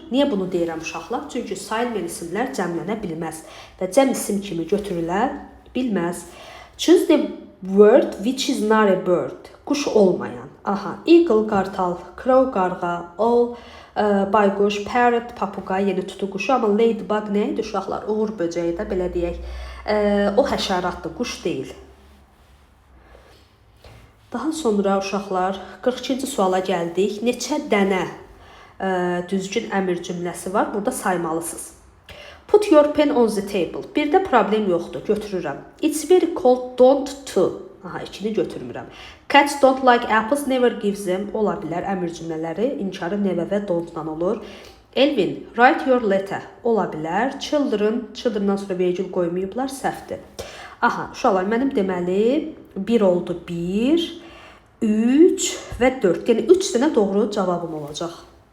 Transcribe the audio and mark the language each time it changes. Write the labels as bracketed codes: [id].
[az] Niyə bunu deyirəm uşaqlar? Çünki sayılmayan isimlər cəmlənə bilməz və cəm isim kimi götürülə bilməz. [en] Choose the word which is not a bird. [az] Quş olmayan. Aha, eagle, qartal, crow, qarğa, owl, bayquş, parrot, papuqay, yəni tutuquşu, amma ladybug nə idi uşaqlar? Uğur böcəyi də belə deyək. O həşəratdır, quş deyil. Daha sonra uşaqlar 42-ci suala gəldik. Neçə dənə düzgün əmr cümləsi var? Burada saymalısınız. [en] Put your pen on the table. [az] Birdə problem yoxdur, götürürəm. [en] It's very cold, don't to. Aha, [az] ikini götürmürəm. [en] Cats don't like apples, never gives them. [az] Ola bilər, əmr cümlələri inkarı never və don't-dan olur. Elvin, [en] write your letter. [az] Ola bilər. Children'dan sonra virgül qoymayıblar, səhvdir. Aha, uşaqlar, mənim deməli 1 oldu, 1, 3 və 4. Yəni 3 dənə doğru cavabım olacaq.